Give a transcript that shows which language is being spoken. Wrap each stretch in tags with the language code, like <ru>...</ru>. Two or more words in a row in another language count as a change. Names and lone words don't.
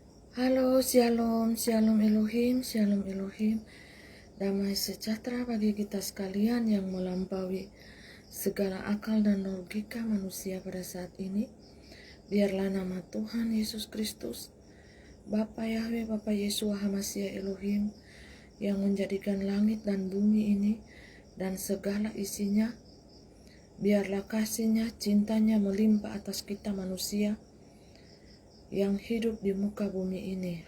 <he>Halo, שלום, שלום אלוהים, שלום אלוהים.</he> <id>Damai sejahtera bagi kita sekalian yang melampaui segala akal dan logika manusia pada saat ini. Biarlah nama Tuhan Yesus Kristus, Bapa Yahweh, Bapa</id> <he>ישוע המשיח אלוהים,</he> <id>yang menjadikan langit dan bumi ini dan segala isinya, biarlah kasih-Nya, cintanya melimpah atas kita manusia yang hidup di muka bumi ini.</id>